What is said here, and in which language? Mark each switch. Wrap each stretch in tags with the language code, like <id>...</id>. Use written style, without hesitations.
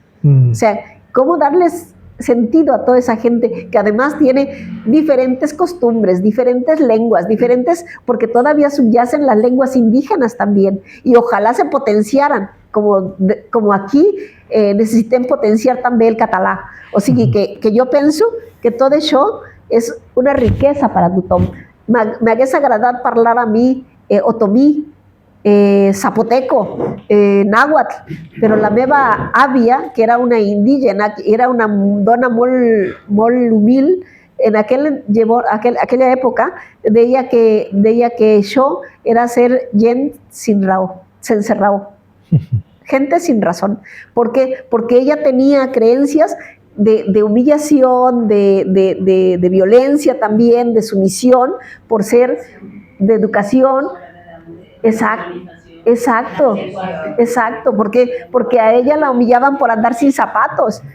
<es>O sea, ¿cómo darles sentido a toda esa gente que además tiene diferentes costumbres, diferentes lenguas, porque todavía subyacen las lenguas indígenas también, y ojalá se potenciaran, como aquí necesiten potenciar también el catalán. O sea, que yo pienso que todo</es> <ca>això és una riquesa</ca> <es>para</es> <ca>tothom. M'hagués agradat parlar a mi otomí, zapoteco, náhuatl, però la meva àvia, que era una indígena, era una dona molt humil, en aquella època deia que això era ser gent sense raó,</ca> <es>gente sin razón. ¿Por qué? Porque ella tenía creencias de humillación, de violencia también, de sumisión, por ser de educación. Exacto, porque a ella la humillaban por andar sin zapatos.</es>